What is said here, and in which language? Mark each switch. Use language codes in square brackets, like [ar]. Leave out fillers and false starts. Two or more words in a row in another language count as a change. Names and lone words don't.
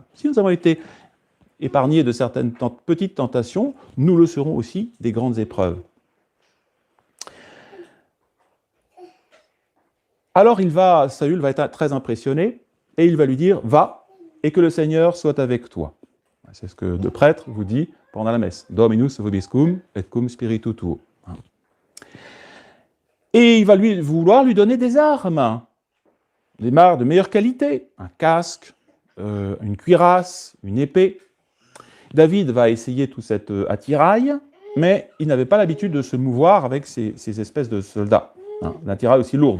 [fr] Si nous avons été épargnés de certaines petites tentations, nous le serons aussi des grandes épreuves. Alors Saül va être très impressionné et il va lui dire « Va, et que le Seigneur soit avec toi ». C'est ce que le prêtre vous dit pendant la messe. [la] « Dominus vobiscum et cum spiritu tuo ». [fr] Et il va vouloir lui donner des armes de meilleure qualité, un casque, une cuirasse, une épée. David va essayer tout cet attirail, mais il n'avait pas l'habitude de se mouvoir avec ces espèces de soldats, l'attirail aussi lourde.